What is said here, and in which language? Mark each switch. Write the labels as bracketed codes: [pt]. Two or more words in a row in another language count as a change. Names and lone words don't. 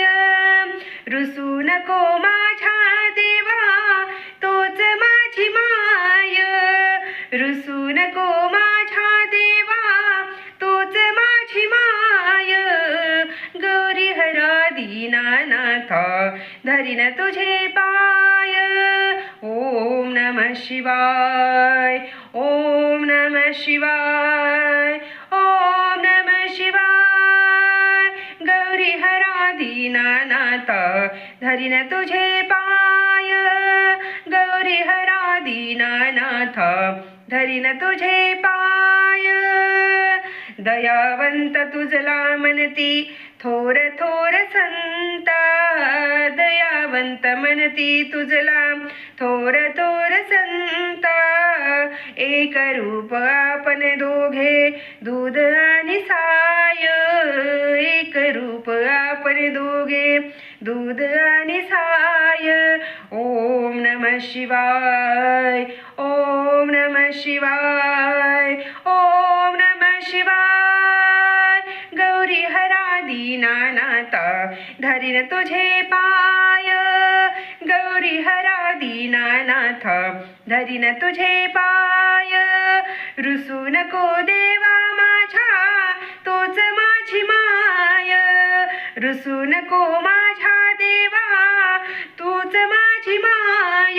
[mr] रुसू नको माझ्या देवा तोच माझी माय, रुसू नको माझ्या देवा तोच माझी माय. गौरी हरा दीनानाथ धरीन तुझे पाय. [sa] ओम नमः शिवाय, ओम नमः शिवाय, ओम नमः शिवाय. [mr] गौरी हरा दीनानाथ धरीन तुझे पाय, गौरी हरा दीनानाथ धरीन तुझे पाय. दयावंत तुझला म्हणती थोर थोर संत, दयावंत म्हणती तुझला थोर थोर संत. एक रूप आपण दोघे दूध आणि साय, एक रूप आपण दोघे दूध आणि साय. [sa] ओम नमः शिवाय, ओम नमः शिवाय, ओम नमः शिवाय. [mr] गौरी हरा दीनानाथ धरीन तुझे पाय, गौरी हरा दीनानाथ धरीन तुझे पाय. रुसू नको देवा माझ्या तोच माझी माय, रुसू नको माझ्या देवा तूच माझी माय.